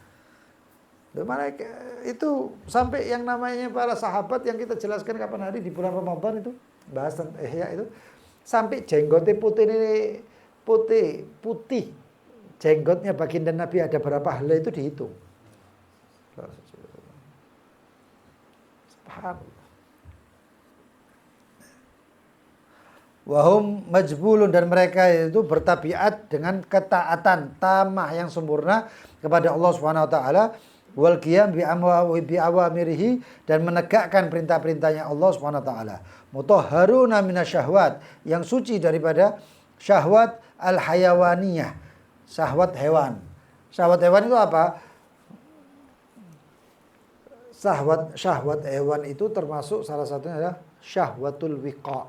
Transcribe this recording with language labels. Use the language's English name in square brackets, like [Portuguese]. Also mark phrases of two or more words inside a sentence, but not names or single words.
[Indonesian] Itu sampai yang namanya para sahabat yang kita jelaskan kapan hari di bulan Ramadan itu bahas tentang ihya itu, sampai jenggotnya putih jenggotnya baginda Nabi ada berapa helai itu dihitung. Subhanallah. [Arabic] وهم مجبولون, [Indonesian] dan mereka itu bertabiat dengan ketaatan tamah yang sempurna kepada Allah [Arabic] سبحانه وتعالى, والقيام بأوامره, [Indonesian] dan menegakkan perintah-perintahnya Allah [Arabic] سبحانه وتعالى. مطهرون من الشهوات, [Indonesian] yang suci daripada [Arabic] شهوات الحيوانية, [Indonesian] syahwat hewan. Syahwat hewan itu apa? Syahwat hewan itu termasuk salah satunya adalah [Arabic] شهوة الوقاع.